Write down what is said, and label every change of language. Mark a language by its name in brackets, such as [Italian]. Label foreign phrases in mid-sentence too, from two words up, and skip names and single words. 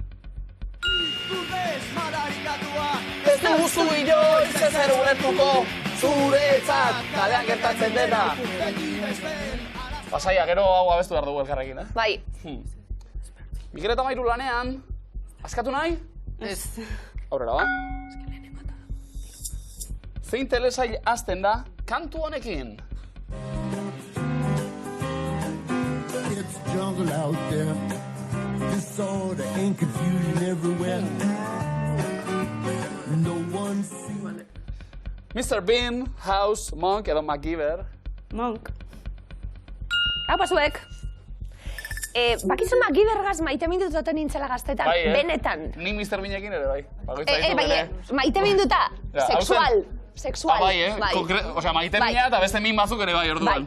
[Basque] Ez duzu inoiz ezer ulertuko zuretzat, kalean gertatzen dena. Pasaia, gero hau abestu behar dugu elkarrekin, Bai. Mikel eta Mairu lanean, askatu nahi? Ez. Aurrera, ba? Zein telesail hasten da kantu honekin? [English] It's jungle out there. Disorder and confusion everywhere. No one sees. [Basque] Mr. Bean, House, Monk edo MacGyver. Monk. Hau pasuek. Bakizu MacGyvergaz maite mindutoten nintzela gaztetan, benetan. Ni Mr. Beanekin ere, bai. Maite minduta, sexual. Sexual. Bai, Osea, maite mina eta beste min batzuk ere bai, orduan.